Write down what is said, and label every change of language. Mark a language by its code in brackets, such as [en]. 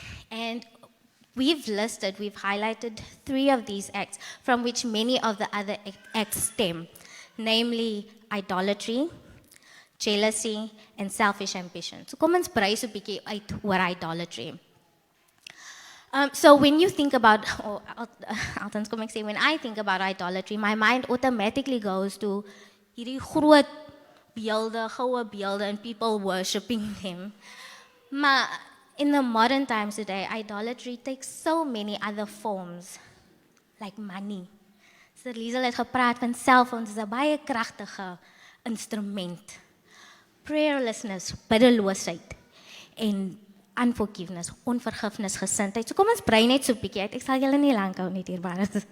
[en] And we've highlighted 3 of these acts from which many of the other acts stem, namely idolatry, jealousy, and selfish ambition. [af] So kom ons brei so 'n bietjie uit oor idolatry. [en] So when you think about, [af] althans kom ek sê, [en] when I think about idolatry, my mind automatically goes to [af] hierdie groot beelde, goue beelde, [en] and people worshipping them. [af] Maar [en] in the modern times today, idolatry takes so many other forms, like money. [af] So Liesel het gepraat van selfoons, is 'n baie kragtige instrument. Prayerlessness, biddeloosheid, en unforgiveness, onvergifnis, gesindheid. So kom ons brei net so 'n bietjie uit. Ek sal julle nie lank hou nie hierbaar.